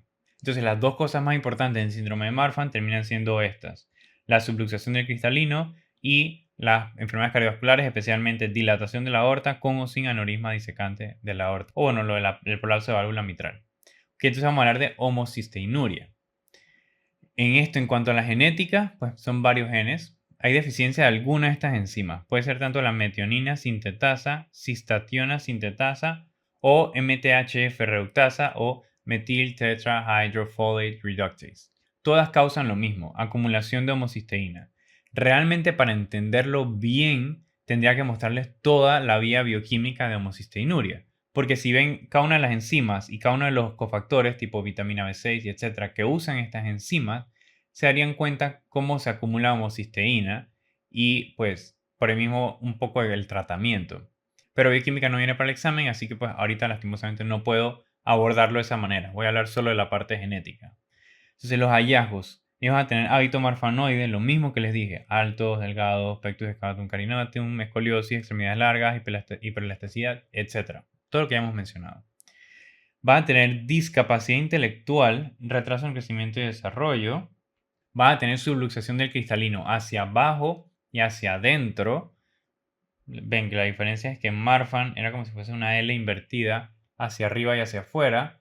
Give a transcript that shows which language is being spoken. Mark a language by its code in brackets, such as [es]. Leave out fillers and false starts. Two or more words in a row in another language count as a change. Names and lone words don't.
[es] Entonces las dos cosas más importantes en síndrome de Marfan terminan siendo estas: la subluxación del cristalino y las enfermedades cardiovasculares, especialmente dilatación de la aorta con o sin aneurisma disecante de la aorta. O bueno, el prolapso de válvula mitral. Que entonces vamos a hablar de homocisteinuria. En esto, en cuanto a la genética, pues son varios genes. Hay deficiencia de alguna de estas enzimas. Puede ser tanto la metionina sintetasa, cistationa sintetasa o MTHF reductasa o metil [en] tetrahydrofolate reductase. [es] Todas causan lo mismo, acumulación de homocisteína. Realmente, para entenderlo bien, tendría que mostrarles toda la vía bioquímica de homocisteinuria. Porque si ven cada una de las enzimas y cada uno de los cofactores tipo vitamina B6 y etcétera que usan estas enzimas, se darían cuenta cómo se acumula homocisteína y pues por el mismo un poco del tratamiento. Pero bioquímica no viene para el examen, así que pues ahorita lastimosamente no puedo abordarlo de esa manera. Voy a hablar solo de la parte genética. Entonces los hallazgos, ellos van a tener hábito marfanoide, lo mismo que les dije, altos, delgados, pectus excavatum carinatum, escoliosis, extremidades largas, hiperelasticidad, etc. Todo lo que ya hemos mencionado. Van a tener discapacidad intelectual, retraso en crecimiento y desarrollo. Van a tener subluxación del cristalino hacia abajo y hacia adentro. Ven que la diferencia es que en Marfan era como si fuese una L invertida hacia arriba y hacia afuera.